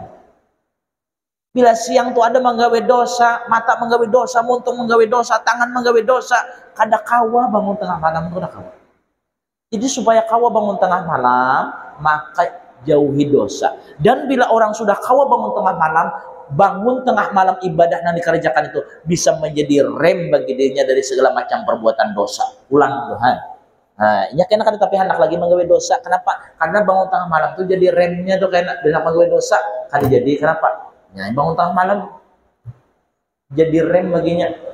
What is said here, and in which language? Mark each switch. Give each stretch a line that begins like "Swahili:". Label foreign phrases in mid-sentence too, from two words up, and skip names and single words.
Banjar: Bila siang tuh ada menggawe dosa, mata menggawe dosa, muntung menggawe dosa, tangan menggawe dosa, kada kawa bangun tengah malam, kada kawa. Jadi supaya kawa bangun tengah malam, maka jauhi dosa.
Indonesian: Dan bila orang sudah kawa bangun tengah malam ibadah yang dikerjakan itu bisa menjadi rem bagi dirinya dari segala macam perbuatan dosa. Ulang Tuhan.
Banjar: Nah, ini kena kada tapi hendak lagi menggawe dosa. Kenapa? Karena bangun tengah malam itu jadi remnya tuh kena dengan menggawe dosa. Kada jadi kenapa?
Indonesian: Ya, bangun tengah malam jadi rem baginya.